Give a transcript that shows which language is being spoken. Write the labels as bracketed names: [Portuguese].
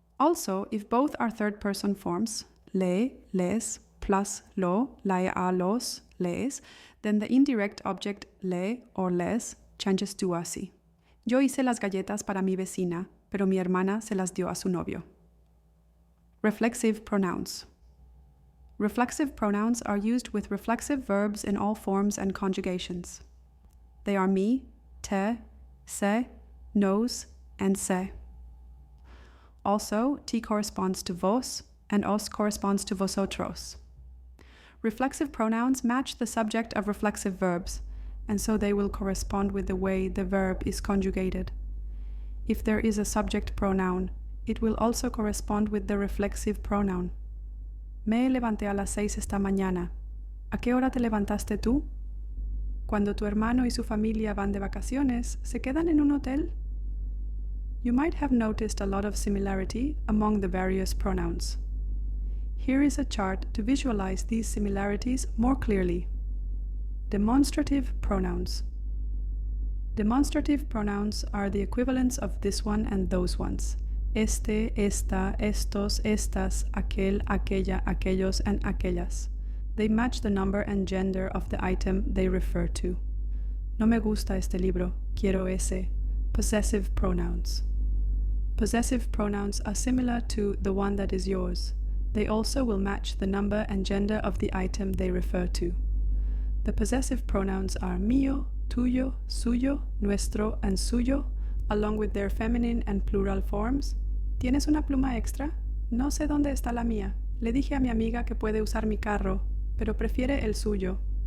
[English] Also, if both are third-person forms, le, les, plus lo, la, los, les, then the indirect object le or les changes to así. [Spanish] Yo hice las galletas para mi vecina, pero mi hermana se las dio a su novio. [English] Reflexive pronouns. Reflexive pronouns are used with reflexive verbs in all forms and conjugations. They are mi, te, se, nos, and se. Also, ti corresponds to vos, and os corresponds to vosotros. Reflexive pronouns match the subject of reflexive verbs, and so they will correspond with the way the verb is conjugated. If there is a subject pronoun, it will also correspond with the reflexive pronoun. [Spanish] Me levanté a las 6 esta mañana. ¿A qué hora te levantaste tú? Cuando tu hermano y su familia van de vacaciones, ¿se quedan en un hotel? [English] You might have noticed a lot of similarity among the various pronouns. Here is a chart to visualize these similarities more clearly. Demonstrative pronouns. Demonstrative pronouns are the equivalents of this one and those ones. [Spanish] Este, esta, estos, estas, aquel, aquella, aquellos, and aquellas. [English] They match the number and gender of the item they refer to. [Spanish] No me gusta este libro, quiero ese. [English] Possessive pronouns. Possessive pronouns are similar to the one that is yours. They also will match the number and gender of the item they refer to. The possessive pronouns are mío, tuyo, suyo, nuestro, and suyo, along with their feminine and plural forms. [Spanish] ¿Tienes una pluma extra? No sé dónde está la mía. Le dije a mi amiga que puede usar mi carro, pero prefiere el suyo.